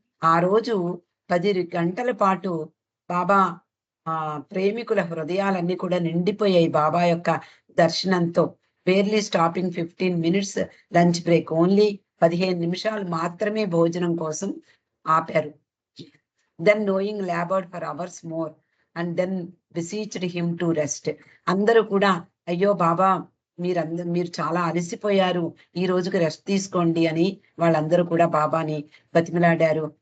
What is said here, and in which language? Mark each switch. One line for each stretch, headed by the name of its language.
Telugu: ఆ రోజు 10 గంటల పాటు బాబా ప్రేమికుల హృదయాలన్నీ కూడా నిండిపోయాయి బాబా యొక్క దర్శనంతో.
English: barely stopping 15 minutes lunch break,
Telugu: only 15 నిమిషాలు మాత్రమే భోజనం కోసం ఆపారు.
English: then knowing labored for hours more and then beseeched him to rest.
Telugu: అందరూ కూడా అయ్యో బాబా మీరు చాలా అలసిపోయారు, ఈ రోజుకి రెస్ట్ తీసుకోండి అని వాళ్ళందరూ కూడా బాబాని బతిమిలాడారు.